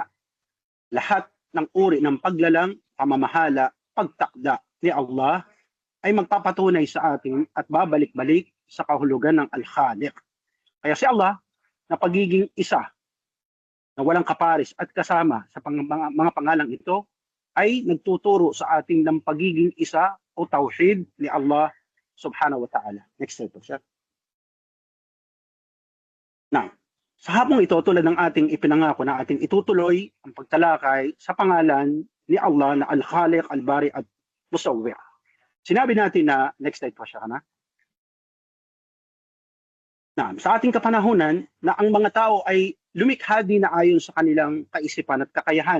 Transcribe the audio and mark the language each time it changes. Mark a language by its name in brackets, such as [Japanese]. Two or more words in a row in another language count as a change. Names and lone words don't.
[Filipino] Lahat ng uri ng paglalang, pamamahala, pagtakda ni Allah ay magpapatunay sa atin at babalik-balik sa kahulugan ng Al-Khaliq. Kaya si Allah, na pagiging isa, na walang kaparis at kasama sa mga pangalang ito, ay nagtuturo sa atin ng pagiging isa o tauhid ni Allah [Arabic] سبحانه وتعالى. [English] Next slide [Filipino] po siya. Now, sa hapong ito, tulad ng ating ipinangako na ating itutuloy ang pagtalakay sa pangalan ni Allah na Al-Khaliq, Al-Bari at Musawwir. Sinabi natin na, [English] next slide [Filipino] po siya na. Sa ating kapanahunan na ang mga tao ay lumikha din na ayon sa kanilang kaisipan at kakayahan.